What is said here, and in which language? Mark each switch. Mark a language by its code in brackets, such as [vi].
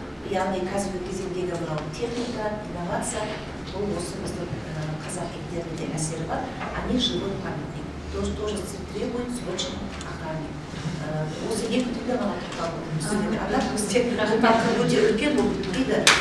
[kk] Яғни қазіргі кезеңдегі техника, инновация, бұл осы біздің қазақ иттерінде әсері бар. [ru] Они живой памятник. Тоже требует срочной охраны. [kk] Осы екі түрлі ғана тоқталып. Ада бізде өте үлкен бұл дейді.